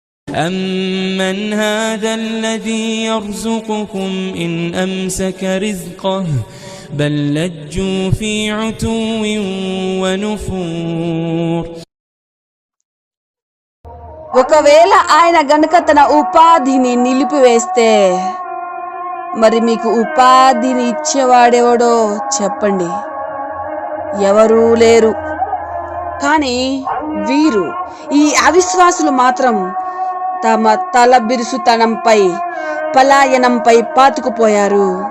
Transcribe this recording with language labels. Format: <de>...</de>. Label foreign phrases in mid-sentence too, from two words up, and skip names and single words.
<ar>أمن هذا الذي يرزقكم إن أمسك رزقه بل لجوا في عتو ونفور.</ar> <te>ఒకవేళ ఆయన గనుక తన ఉపాధిని నిలిపివేస్తే మరి మీకు ఉపాధిని ఇచ్చేవాడెవడో చెప్పండి? ఎవరూ లేరు. కానీ వీరు, ఈ అవిశ్వాసులు మాత్రం తమ తల బిరుసుతనంపై, పలాయనంపై పాతుకుపోయారు.</te>